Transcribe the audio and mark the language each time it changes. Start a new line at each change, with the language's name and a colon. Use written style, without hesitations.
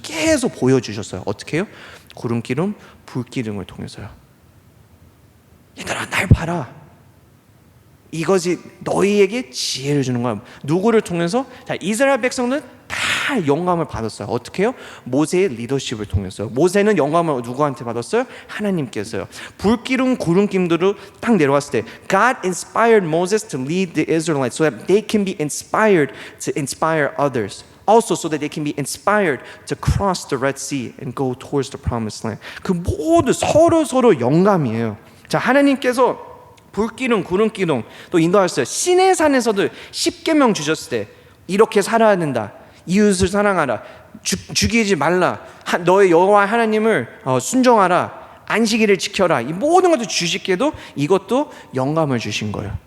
Korean: 계속 보여주셨어요. 어떻게 해요? 구름기름, 불기름을 통해서요. 얘들아 날 봐라. 이것이 너희에게 지혜를 주는 거야. 누구를 통해서? 자, 이스라엘 백성들은 다 영감을 받았어요. 어떻게 해요? 모세의 리더십을 통해서. 모세는 영감을 누구한테 받았어요? 하나님께서요. 불기름, 구름기름으로 딱 내려왔을 때
English: God inspired Moses to lead the Israelites so that they can be inspired to inspire others. Also so that they can be inspired to cross the Red Sea and go towards the promised land.
Korean: 그 모두 서로 영감이에요. 자, 하나님께서 불기둥, 구름기둥 또 인도하셨어요. 시내산에서도 10계명 주셨을 때 이렇게 살아야 된다. 이웃을 사랑하라. 죽이지 말라. 너의 여호와 하나님을 순종하라. 안식일을 지켜라. 이 모든 것도 주시게도 이것도 영감을 주신 거예요.